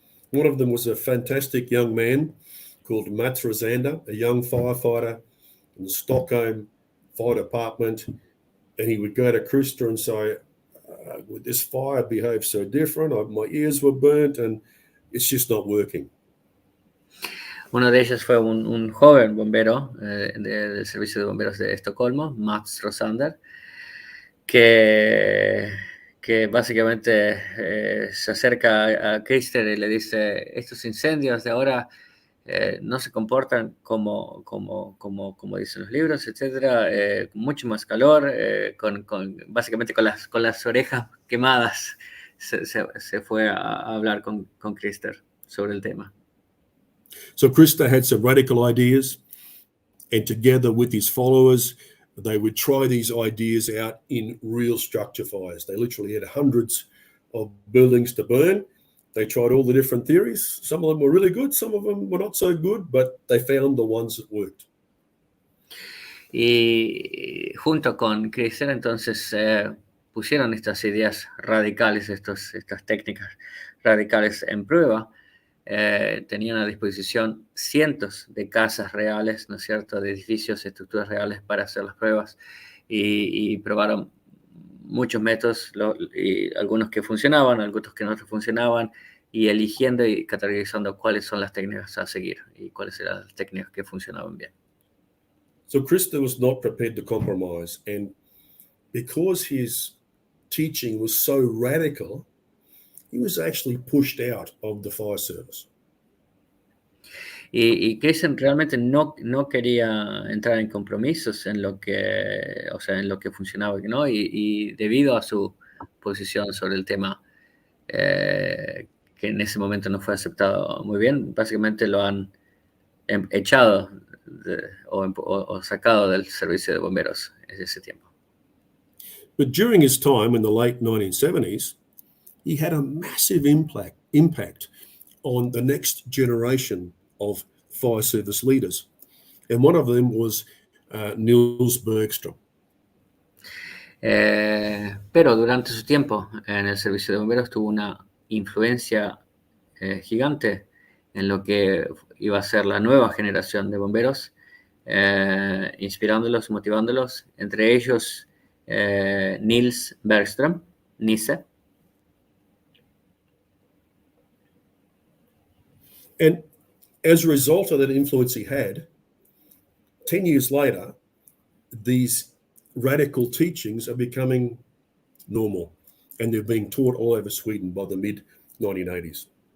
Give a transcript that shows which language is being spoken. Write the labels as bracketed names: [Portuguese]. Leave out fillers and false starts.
[English] One of them was a fantastic young man called Mats Rosander, a young firefighter in the Stockholm Fire Department. And he would go to Krista and say, this fire behaves so different. My ears were burnt and it's just not working. [Spanish] Uno de ellos fue un joven bombero del Servicio de Bomberos de Estocolmo, Mats Rosander, que básicamente se acerca a Krista y le dice, estos incendios de ahora no se comportan como dicen los libros, etcétera, mucho más calor, básicamente con las orejas quemadas se fue a hablar con Krista sobre el tema. [English] So Krista had some radical ideas, and together with his followers, they would try these ideas out in real structure fires. They literally had hundreds of buildings to burn. They tried all the different theories. Some of them were really good, some of them were not so good, but they found the ones that worked. [Spanish] Y junto con Krista, entonces, pusieron estas ideas radicales, estas técnicas radicales en prueba. Tenían a disposición cientos de casas reales, ¿no es cierto?, de edificios, estructuras reales para hacer las pruebas y probaron muchos métodos, y algunos que funcionaban, algunos que no funcionaban, y eligiendo y categorizando cuáles son las técnicas a seguir y cuáles eran las técnicas que funcionaban bien. [English] So Krista was not prepared to compromise, and because his teaching was so radical, he was actually pushed out of the fire service. [Spanish] Y Kristen realmente no quería entrar en compromisos en lo que funcionaba, ¿no? Y debido a su posición sobre el tema, que en ese momento no fue aceptado muy bien, básicamente lo han echado o sacado del servicio de bomberos en ese tiempo. [English] But during his time in the late 1970s, he had a massive impact on the next generation of fire service leaders. And one of them was Niels Bergström. [Spanish] Pero durante su tiempo en el servicio de bomberos tuvo una influencia gigante en lo que iba a ser la nueva generación de bomberos, inspirándolos, motivándolos, entre ellos Niels Bergström, Nisse. [English] And as a result of that influence he had, 10 years later, these radical teachings are becoming normal, and they're being taught all over Sweden by the mid-1980s.